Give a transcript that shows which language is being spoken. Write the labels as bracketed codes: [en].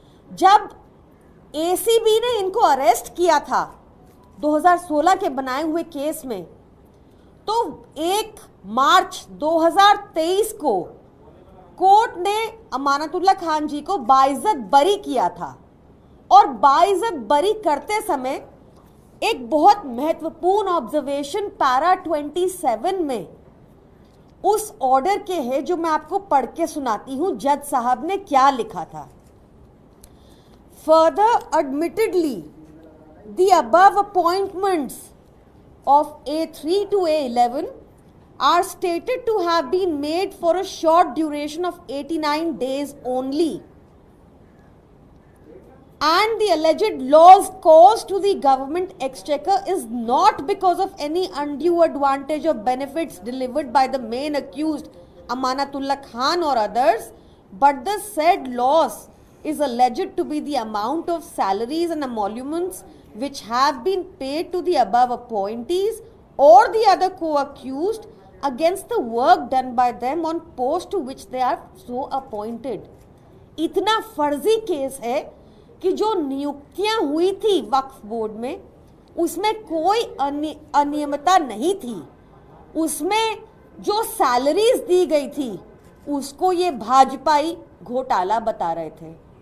[hi] जब एसीबी ने इनको अरेस्ट किया था 2016 के बनाए हुए केस में, तो 1 मार्च 2023 को कोर्ट ने अमानतुल्लाह खान जी को बाइज्जत बरी किया था और बाइज्जत बरी करते समय एक बहुत महत्वपूर्ण ऑब्जर्वेशन पैरा 27 में उस ऑर्डर के है, जो मैं आपको पढ़ के सुनाती हूं जज साहब ने क्या लिखा था। [en] Further admittedly the above appointments of A3 to A11 are stated to have been made for a short duration of 89 days only, and the alleged loss caused to the government exchequer is not because of any undue advantage or benefits delivered by the main accused Amanatullah Khan or others, but the said loss is alleged to be the amount of salaries and emoluments which have been paid to the above appointees or the other co-accused against the work done by them on post to which they are so appointed। [hi] इतना फर्जी case है कि जो नियुक्तियां हुई थी वक्फ board में, उसमें कोई अनियमितता नहीं थी। उसमें जो सैलरीज दी गई थी उसको ये भाजपाई घोटाला बता रहे थे।